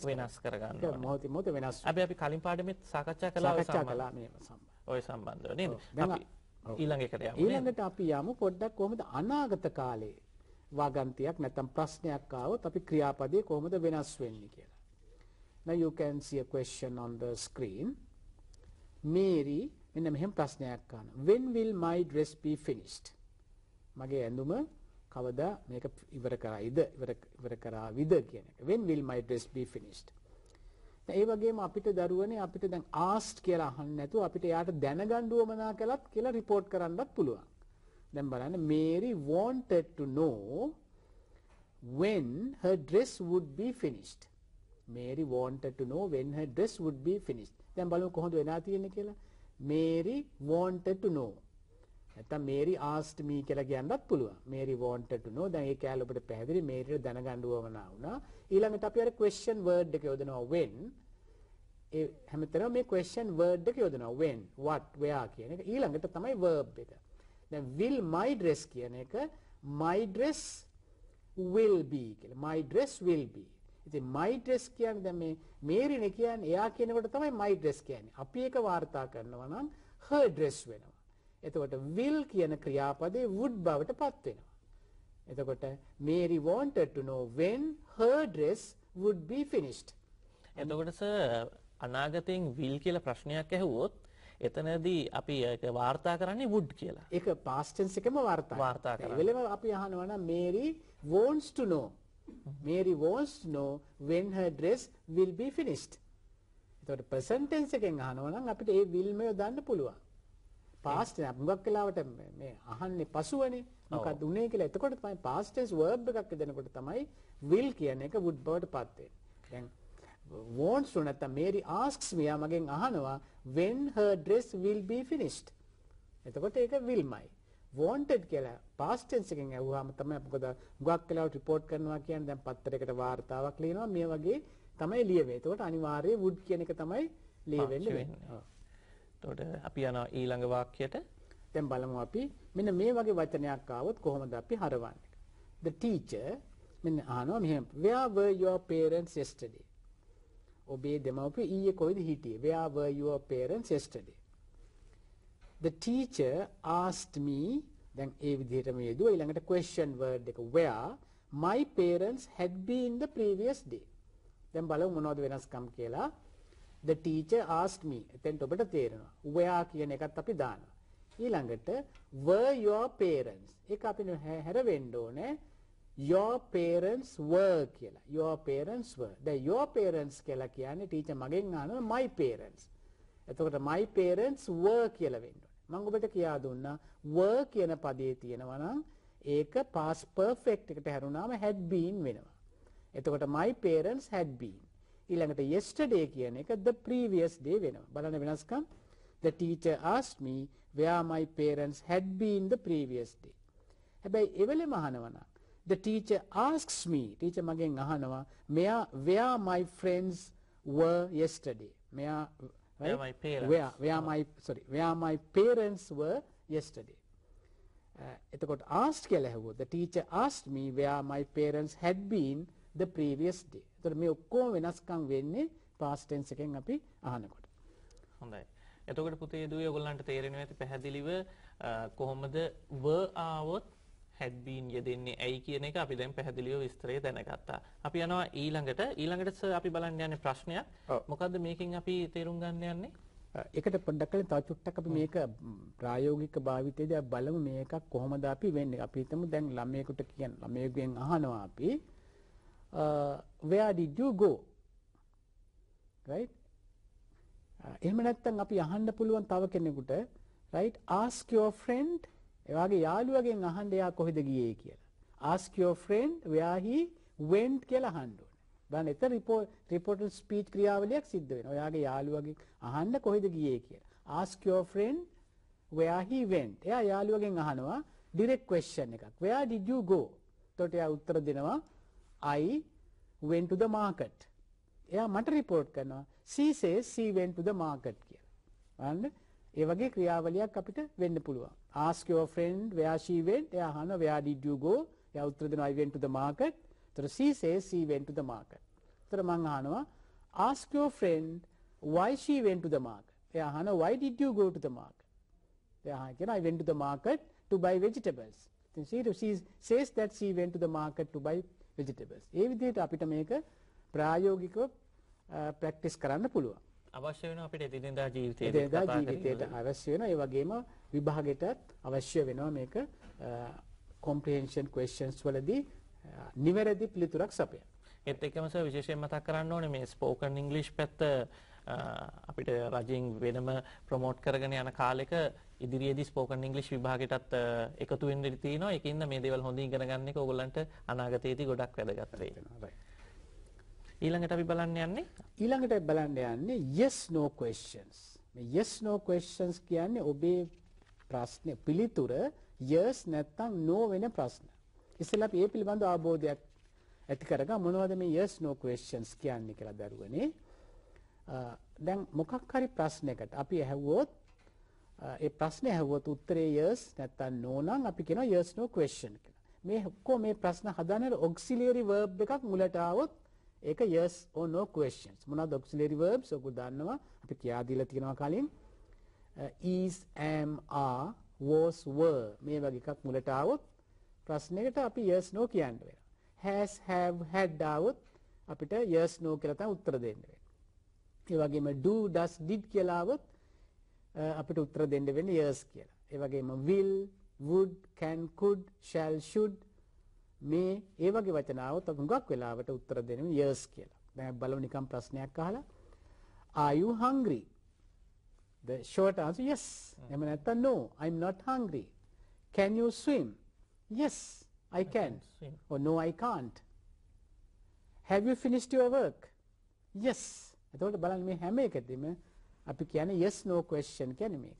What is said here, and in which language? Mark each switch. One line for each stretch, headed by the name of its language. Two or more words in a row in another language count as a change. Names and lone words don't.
Sinhala: කරගන්න ඕනේ. මොහොතින් මොහොත වෙනස්. අපි කලින් පාඩමෙත් සාකච්ඡා කළා ඔය සම්බන්ධව නේද? අපි ඊළඟ එකට යමු. ඊළඟට අපි යමු පොඩ්ඩක් කොහොමද අනාගත කාලේ වාගන්තියක් නැත්නම් ප්‍රශ්නයක් ආවොත් අපි ක්‍රියාපදේ කොහොමද වෙනස් වෙන්නේ කියලා.
English: Now you can see a question on the screen.
Sinhala: Mary මෙන්න මෙහෙම ප්‍රශ්නයක් අහනවා.
English: When will my dress be finished?
Sinhala: මගේ ඇඳුම කවදා මේක ඉවර කරාවිද කියන එක.
English: When will my dress be finished?
Sinhala: ඒ වගේම අපිට දරුවනේ අපිට දැන් asked කියලා අහන්න නැතුව අපිට යාට දැනගන්න උවමනා කළත් කියලා report කරන්නත් පුළුවන්. දැන් බලන්න
English: Mary wanted to know when her dress would be finished. Mary wanted to know when her dress would be finished.
Sinhala: දැන් බලමු කොහොමද වෙනා තියෙන්නේ කියලා.
English: Mary wanted to know.
Sinhala: නැත්නම්
English: Mary asked me
Sinhala: කියලා කියන්නත් පුළුවන්.
English: Mary wanted to know.
Sinhala: දැන් ඒ කැලේ ඔබට පැහැදිලි Maryට දැනගන්න උවමනා වුණා. ඊළඟට අපි අර
English: question word
Sinhala: එක යොදනවා when. ඒ හැමතැනම මේ
English: question word
Sinhala: එක යොදනවා
English: when, what, where
Sinhala: කියන එක. ඊළඟට තමයි
English: verb එක. දැන් will my dress
Sinhala: කියන එක
English: my dress will be කියලා. My dress will be.
Sinhala: ඉතින්
English: my dress
Sinhala: කියන්නේ දැන් මේ මේරිනේ කියන්නේ එයා කියනකොට තමයි
English: my dress
Sinhala: කියන්නේ. අපි ඒක වාර්තා කරනවා නම්
English: her dress
Sinhala: වෙනවා. එතකොට will කියන ක්‍රියාපදේ would බවට පත් වෙනවා.
English: එතකොට Mary wanted to know when her dress would be finished.
Sinhala: එතකොට අනාගතයෙන් will කියලා ප්‍රශ්නයක් ඇහුවොත් එතනදී අපි ඒක වාර්තා කරන්නේ would කියලා. ඒක
English: past tense
Sinhala: එකම වාර්තා කරනවා. ඒ වෙලෙම අපි අහනවා නම්
English: Mary wants to know. Mary wants to know when her dress will be finished.
Sinhala: එතකොට
English: present tense
Sinhala: එකෙන් අහනවා නම් අපිට ඒ will මෙය දාන්න පුළුවන්.
English: past tense
Sinhala: මුගක් වෙලාවට මේ අහන්නේ පසුවනේ. මොකක්ද උනේ කියලා. එතකොට තමයි
English: past tense verb
Sinhala: එකක් දෙනකොට තමයි will කියන එක would බවට පත් වෙනවා.
English: දැන් wants to නැත්නම් Mary asks me
Sinhala: මගෙන් අහනවා
English: when her dress will be finished.
Sinhala: එතකොට ඒක willමයි. wanted කියලා
English: past tense
Sinhala: එකෙන් අහුවාම තමයි මොකද හුඟක් වෙලාවට report කරනවා කියන්නේ දැන් පත්තරයකට වාර්තාවක් ලියනවා මේ වගේ තමයි ලියවෙන්නේ. එතකොට අනිවාර්යයෙන් would කියන එක තමයි ලියවෙන්නේ. ඔව්. එතකොට අපි යනවා ඊළඟ වාක්‍යයට. දැන් බලමු අපි මෙන්න මේ වගේ වචනයක් ආවොත් කොහොමද අපි හරවන්නේ.
English: The teacher
Sinhala: මෙන්න අහනවා මෙහෙම
English: where were your parents yesterday?
Sinhala: ඔබේ දෙමව්පියෝ ඊයේ කොයිද හිටියේ?
English: Where were your parents yesterday? The teacher asked me then
Sinhala: ඒ විදිහටම යෙදුවා ඊළඟට
English: question word එක where my parents had been the previous day.
Sinhala: දැන් බලමු මොනවද වෙනස්කම් කියලා.
English: The teacher asked me
Sinhala: එතෙන්ට ඔබට තේරෙනවා where කියන එකත් අපි දානවා. ඊළඟට
English: were your parents
Sinhala: ඒක අපි හැරවෙන්න ඕනේ
English: your parents were
Sinhala: කියලා.
English: Your parents were. දැන් your parents
Sinhala: කියලා කියන්නේ ටීචර් මගෙන් අහනවා
English: my parents.
Sinhala: එතකොට
English: my parents were
Sinhala: කියලා වෙන්න ඕනේ. මම ඔබට කියා දුන්නා were කියන පදයේ තියෙනවා නම් ඒක
English: past perfect
Sinhala: එකට හැරුණාම
English: had been
Sinhala: වෙනවා.
English: එතකොට my parents had been. ඊළඟට yesterday
Sinhala: කියන එක
English: the previous day
Sinhala: වෙනවා. බලන්න වෙනස්කම්.
English: The teacher asked me where my parents had been the previous day. හැබැයි එවෙලෙම අහනවා නම් the teacher asks me teacher
Sinhala: මගෙන් අහනවා
English: where my friends were yesterday. Where my parents where my parents were yesterday. එතකොට asked
Sinhala: කියලා ඇහුවොත්
English: the teacher asked me where my parents had been the previous day.
Sinhala: එතකොට මේ ඔක්කොම වෙනස්කම් වෙන්නේ
English: past tense
Sinhala: එකෙන් අපි අහනකොට. හොඳයි. එතකොට පුතේ දුවේ ඔයගොල්ලන්ට තේරෙනවා ඇති පැහැදිලිව කොහොමද were ආවොත්
English: had been
Sinhala: යෙදෙන්නේ ඇයි කියන එක අපි දැන් පැහැදිලිව විස්තරය දැනගත්තා. අපි යනවා ඊළඟට සර් අපි බලන්න යන්නේ ප්‍රශ්නයක්. මොකද්ද මේකෙන් අපි තේරුම් ගන්න යන්නේ? ඒකට පොඩ්ඩක් කලින් තව චුට්ටක් අපි මේක ප්‍රායෝගික භාවිතයේදී අපි බලමු මේක කොහොමද අපි වෙන්නේ. අපි හිතමු දැන් ළමයෙකුට ළමයෙකුගෙන් අහනවා අපි
English: where did you go? right?
Sinhala: එහෙම නැත්නම් අපි අහන්න පුළුවන් තව කෙනෙකුට right
English: ask your friend
Sinhala: එයාගේ යාළුවගෙන් අහන්න එයා කොහෙද ගියේ කියලා.
English: ask your friend where he went කියලා අහන්න ඕනේ.
Sinhala: බලන්න එතන
English: reported speech
Sinhala: ක්‍රියාවලියක් සිද්ධ වෙනවා. එයාගේ යාළුවගෙන් අහන්න කොහෙද ගියේ කියලා.
English: ask your friend where he went.
Sinhala: එයා යාළුවගෙන් අහනවා
English: direct question
Sinhala: එකක්.
English: where did you go?
Sinhala: එතකොට එයා උත්තර දෙනවා
English: I went to the market.
Sinhala: එයා මට report කරනවා
English: she says she went to the market කියලා.
Sinhala: බලන්න ඒ වගේ ක්‍රියාවලියක් අපිට වෙන්න පුළුවන්.
English: ask your friend where she went.
Sinhala: එයා අහනවා
English: where did you go?
Sinhala: එයා උත්තර දෙනවා
English: I went to the market. එතකොට she says she went to the market.
Sinhala: එතකොට මම අහනවා
English: ask your friend why she went to the market.
Sinhala: එයා අහනවා
English: why did you go to the market?
Sinhala: එයා කියනවා
English: I went to the market to buy vegetables. then she says that she went to the market to buy vegetables.
Sinhala: ඒ විදිහට අපිට මේක ප්‍රායෝගිකව ප්‍රැක්ටිස් කරන්න පුළුවන්. අවශ්‍ය වෙනවා අපිට එදිනෙදා ජීවිතේට අවශ්‍ය වෙනවා. ඒ වගේම විභාගයටත් අවශ්‍ය වෙනවා මේක
English: comprehension questions
Sinhala: වලදී නිවැරදි පිළිතුරක් සපයන්න. ඒත් එක්කම සර් විශේෂයෙන් මතක් කරන්න ඕනේ මේ
English: spoken English
Sinhala: පැත්ත අපිට රජයෙන් වෙනම ප්‍රොමෝට් කරගෙන යන කාලෙක ඉදිරියේදී
English: spoken English
Sinhala: විභාගයටත් එකතු වෙන්න ඉඩ තියෙනවා. ඒකින්ද මේ දේවල් හොඳින් ඉගෙන ගන්න එක ඕගොල්ලන්ට අනාගතයේදී ගොඩක් වැදගත් වෙනවා. ඊළඟට අපි බලන්න යන්නේ
English: yes no questions.
Sinhala: මේ
English: yes no questions
Sinhala: කියන්නේ ඔබේ ප්‍රශ්නේ පිළිතුර yes නැත්නම් no වෙන ප්‍රශ්න. ඉතින්ලා අපි මේ පිළිබඳව අවබෝධයක් ඇති කරගමු මොනවද මේ
English: yes no questions
Sinhala: කියන්නේ කියලා දරුවනේ. දැන් මොකක් හරි ප්‍රශ්නයකට අපි ඇහුවොත් ඒ ප්‍රශ්නේ ඇහුවොත් උත්තරේ yes නැත්නම් no නම් අපි කියනවා
English: yes no question
Sinhala: කියලා. මේ ඔක්කොම මේ ප්‍රශ්න හදන්නේ
English: auxiliary verb
Sinhala: එකක් මුලට ආවොත් ඒක
English: yes or no questions.
Sinhala: මොනවාද
English: auxiliary verbs?
Sinhala: ඔක දන්නවා. අපි කියා දීලා තියෙනවා කලින්.
English: is, am, are, was, were
Sinhala: මේ වගේ එකක් මුලට ආවොත් ප්‍රශ්නයකට අපි
English: yes no
Sinhala: කියන්න වෙනවා.
English: has, have, had
Sinhala: ආවොත් අපිට
English: yes no
Sinhala: කියලා තමයි උත්තර දෙන්න වෙන්නේ. ඒ වගේම
English: do, does, did
Sinhala: කියලා ආවොත් අපිට උත්තර දෙන්න වෙන්නේ yes කියලා. ඒ වගේම
English: will, would, can, could, shall, should
Sinhala: මේ ඒ වගේ වචන આવොත් හුඟක් වෙලාවට උත්තර දෙන්නේ yes කියලා. දැන් බලමු නිකන් ප්‍රශ්නයක් අහලා
English: are you hungry? The short answer yes.
Sinhala: එහෙම නැත්නම්
English: no, I'm not hungry. Can you swim? Yes, I can. Or no, I can't. have you finished your work? Yes.
Sinhala: එතකොට බලන්න මේ හැම එකදීම අපි කියන්නේ
English: yes no question
Sinhala: කියන්නේ මේක.